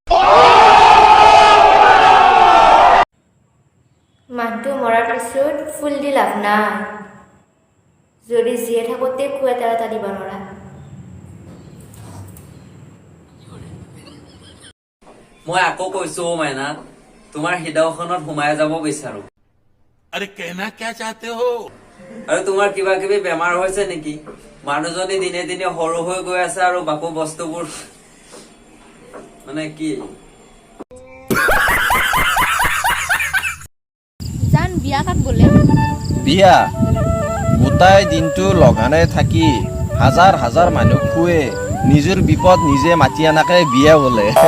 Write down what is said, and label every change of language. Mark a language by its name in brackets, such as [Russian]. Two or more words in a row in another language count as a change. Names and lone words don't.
[Assamese] মানুহটো মৰাৰ পিছত ফুল দি লাভ নাই, যদি জীয়াই থাকোঁতে কুৱেটা এটা দিব নোৱাৰা। মই আকৌ কৈছো মাইনা, তোমাৰ হৃদয়খনত সোমাই যাব বিচাৰো। [Hindi] अरे कहना क्या चाहते हो? [Assamese] আৰু তোমাৰ কিবা কিবি বেমাৰ হৈছে নেকি? মানুহজনী দিনে দিনে সৰু হৈ গৈ আছে আৰু বাকু বস্তুবোৰ মানে কি জান বিয়া কাক বোলে? বিয়া গোটাই দিনটো লগানে থাকি হাজাৰ হাজাৰ মানুহ খুৱে নিজৰ বিপদ নিজে মাতি আনাকে বিয়া বোলে।